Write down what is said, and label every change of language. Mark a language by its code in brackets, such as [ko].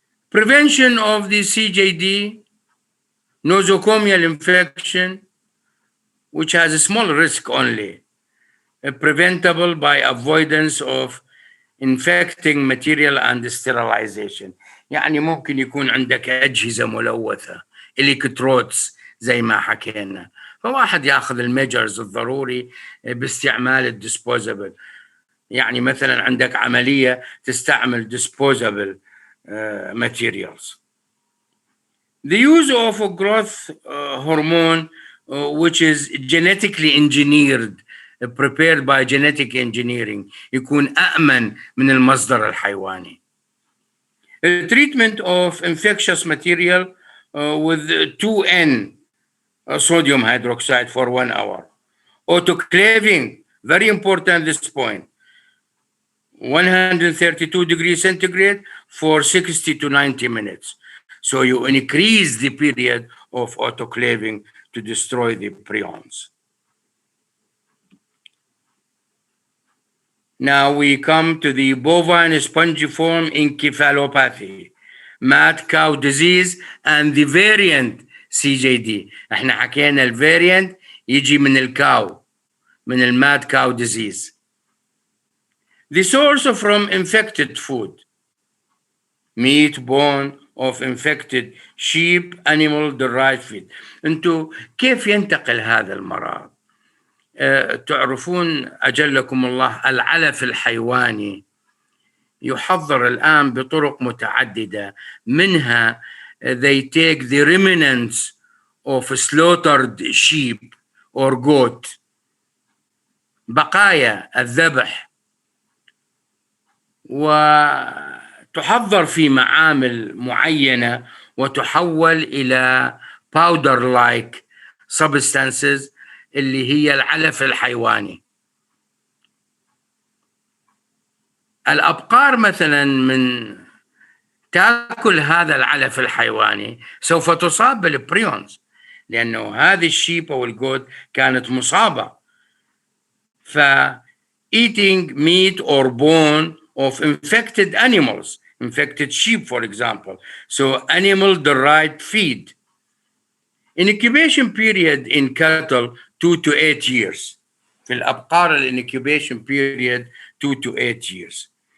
[en] Prevention of the CJD, nosocomial infection, which has a small risk only, preventable by avoidance of infecting material and sterilization. [ar] يعني ممكن يكون عندك أجهزة ملوثة إلكترودز زي ما حكينا، فواحد ياخذ الميجرز الضروري باستعمال الديسبوزبل. يعني مثلا عندك عملية تستعمل [en] disposable materials. The use of a growth hormone which is genetically engineered prepared by genetic engineering [ar] يكون أأمن من المصدر الحيواني. [en] The treatment of infectious material with 2N sodium hydroxide for 1 hour. Autoclaving, very important this point. 132 degrees centigrade for 60 to 90 minutes. So you increase the period of autoclaving to destroy the prions. Now we come to the bovine spongiform encephalopathy, mad cow disease, and the variant CJD. [ar] احنا حكينا الفاريانت يجي من الكاو، من الماد [en] cow disease. The source from infected food, meat, bone of infected sheep, animal derived feed. [ar] انتو كيف ينتقل هذا المرض؟ تعرفون أجلكم الله العلف الحيواني يحضر الآن بطرق متعددة، منها [en] they take the remnants of slaughtered sheep or goat، [ar] بقايا الذبح، وتحضر في معامل معينة وتحول إلى [en] powder like substances [ar] اللي هي العلف الحيواني. الأبقار مثلا من تأكل هذا العلف الحيواني سوف تصاب بالبريونز، لأنه هذه الشيب أو الجود كانت مصابة. [en] ف eating meat or bone of infected animals, infected sheep for example, so animal derived feed. Incubation period in cattle 2 to 8 years. [ar] في الأبقار [en] incubation period 2 to 8 years.